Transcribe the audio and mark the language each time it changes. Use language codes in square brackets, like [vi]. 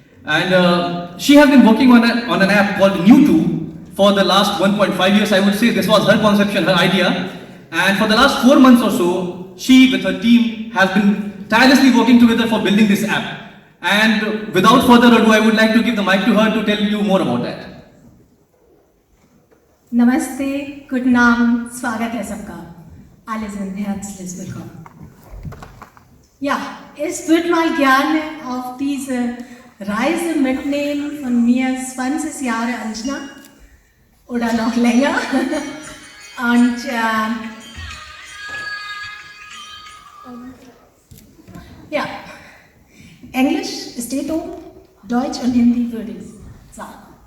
[en] And she has been working on an app called New2 for the last 1.5 years. I would say this was her conception, her idea. And for the last 4 months or so, she with her team has been tirelessly working together for building this app. And without further ado, I would like to give the mic to her to tell you more about that. [hi] Namaste, good naam, स्वागत है सबका. [de] Alle sind herzlich willkommen. Ja, es wird mal gerne auf diese Reise mitnehmen von mir 20 Jahre Anjana oder noch länger. Und ja, Englisch steht oben, Deutsch und Hindi würde ich sagen.